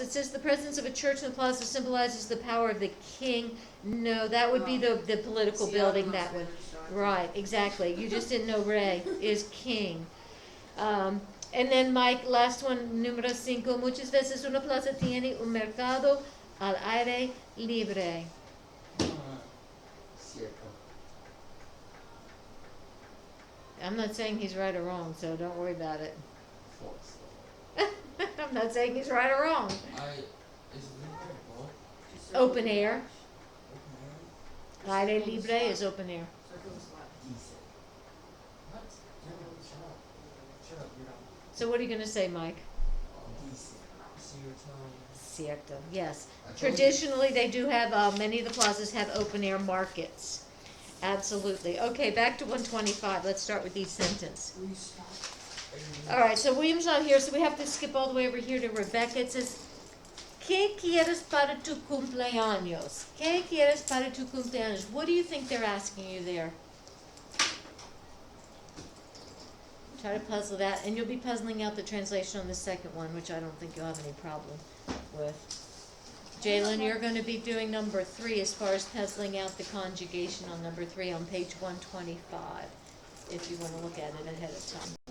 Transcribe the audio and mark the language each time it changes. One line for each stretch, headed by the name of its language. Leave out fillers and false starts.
English: It says the presence of a church in the plaza symbolizes the power of the king. No, that would be the political See, building, I'm that one. distracted. Right, exactly. You just didn't know Ray is king. And then Mike, last one, número 5.
Spanish: Muchas veces una plaza tiene un mercado al aire libre. Cierto.
English: I'm not saying he's right or wrong, so don't worry about it. False. I'm not saying he's right or wrong. Is libre both? Just circle Open the air. Okay. Aire libre is open air. Circle the spot. Decent. What? No, shut up. Shut up, you're not. So what are you going to say, Mike? Decent. So you're telling me.
Spanish: Cierto, yes.
English: I told you. Traditionally, they do have, many of the plazas have open air markets. Absolutely. Okay, back to 125. Let's start with each sentence. Will you stop? All right, so William's not here, so we have to skip all the way over here to Rebecca. It says,
Spanish: ¿Qué quieres para tu cumpleaños? ¿Qué quieres para tu cumpleaños?
English: What do you think they're asking you there? Try to puzzle that, and you'll be puzzling out the translation on the second one, which I don't think you'll have any problem with. Jalen, you're going to be doing number 3 as far as puzzling out the conjugation on number 3 on page 125, if you want to look at it ahead of time.